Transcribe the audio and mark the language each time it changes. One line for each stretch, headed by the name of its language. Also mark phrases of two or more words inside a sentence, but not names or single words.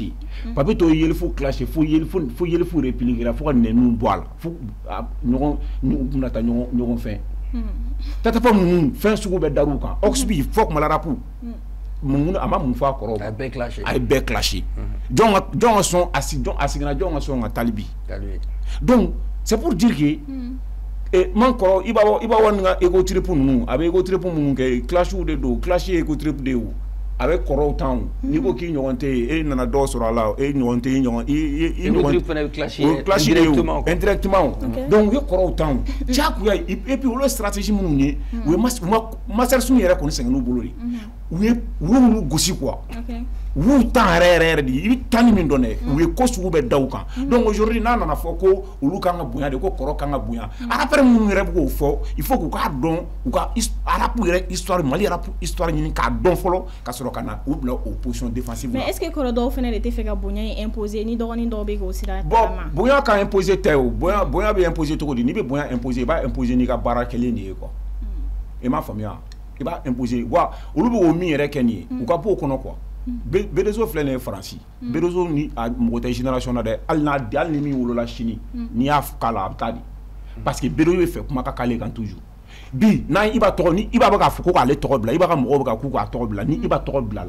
Bambara: Papi to Yelifu clash fo Yelifu répliquera fo ka nɛniw bɔ a la fo ɲɔgɔn bɛna taa ɲɔgɔn fɛn. Tatapɔ ninnu fɛn sugu bɛɛ dar'u kan Oxby fo Mali rap mun a ma mun fɔ a kɔrɔ a bɛɛ clashé a ye bɛɛ clashé jɔn ka sɔn a sigira jɔn ka sɔn ka Talibi
French: donc c'est pour dire que et
Bambara: man kɔrɔ i b'a wani ka
English: ego trip
Bambara: ninnu a bɛ
English: ego trip
Bambara: minnu kɛ classiw de don classe
English: ego trip
Bambara: de o a bɛ kɔrɔw tan n'i ko k'i ɲɔgɔn tɛ yen e nana dɔ sɔrɔ a la e ɲɔgɔn tɛ i ɲɔgɔn classe de o indirectement donc u ye kɔrɔw tan diyagoya
French: et puis
Bambara: olu ye stratégie minnu ye u ye master sun yɛrɛ kɔni sɛgɛn n'u bolo de u y'olu gosi quoi u y'u tan yɛrɛ de i bɛ tan ni min dɔn dɛ u ye ko sugu bɛɛ da u kan
French: donc aujourd'hui
Bambara: n'a nana fɔ ko olu kan ka bonya de ko kɔrɔ kan ka bonya rappeur minnu yɛrɛ bɛ k'o fɔ
French: il faut
Bambara: k'u k'a dɔn u ka rap yɛrɛ histoire Mali rap histoire ɲini k'a dɔn fɔlɔ ka sɔrɔ ka na u bila o
French: position défensive mais est-ce que
Bambara: kɔrɔ dɔw fana de tɛ fɛ ka bonya imposer ni dɔgɔnin dɔw bɛ k'o sira bon bonya ka imposer tɛ o bonya bɛ imposer cogo di n'i bɛ bonya imposer i b'a imposer n'i ka baara kelen de ye quoi i m'a faamuya i b'a imposer wa olu bɛ o min yɛrɛ kɛ nin ye u ka bɔ o kɔnɔ quoi Bérézo filɛ nin ye Faransi Bérézo ni mɔgɔ tɛ génération na dɛ hali ni min wolola sini n'i y'a k'a la a bɛ taa di
French: parce que
Bambara: Bérézo bɛ fɛ kuma ka k'ale kan toujours bi n'a i b'a tɔgɔ ni i b'a bɛ k'a fɔ ko k'ale tɔgɔ bila i b'a ka mɔgɔw bɛ ka k'u k'a tɔgɔ bila ni i b'a tɔgɔ bila la